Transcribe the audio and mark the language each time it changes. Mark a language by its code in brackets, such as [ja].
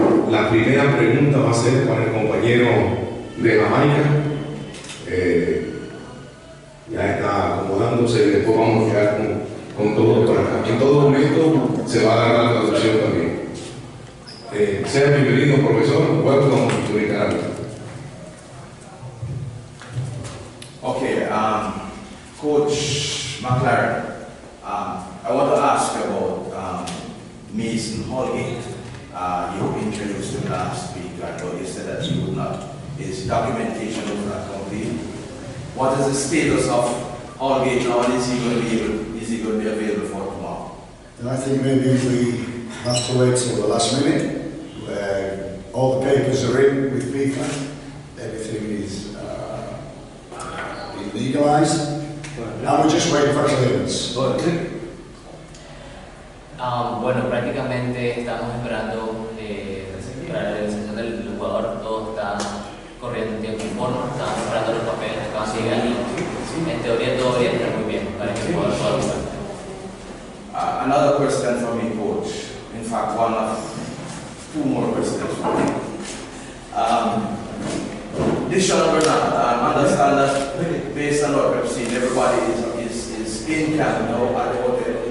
[es] La primera pregunta va a ser para el compañero de Jamaica. Ya está acomodándose y después vamos a quedar con todo por acá. En todo momento se va a dar la traducción también. Sea bienvenido, profesor. [en] Welcome to Nicaragua. Okay, Coach McLaren, I want to ask you about Mason Holgate. You introduced him last week, but you said that he would not, his documentation was not complete. What is the status of Holgate now, and is he going to be available for tomorrow? And I think maybe we have to wait till the last minute, where all the papers are in with FIFA, everything is been legalised, and we're just waiting for clearance. [es] Bueno, prácticamente estamos esperando para la realización del jugador, todo está corriendo en tiempo y forma, estamos esperando los papeles que acaban de llegar y en teoría todo bien, está muy bien para que el jugador pueda jugar. [en] Another question for me, Coach. In fact, two more questions for me. Dishon Bernard, I understand that based on what we've seen, everybody is in camp now at the hotel.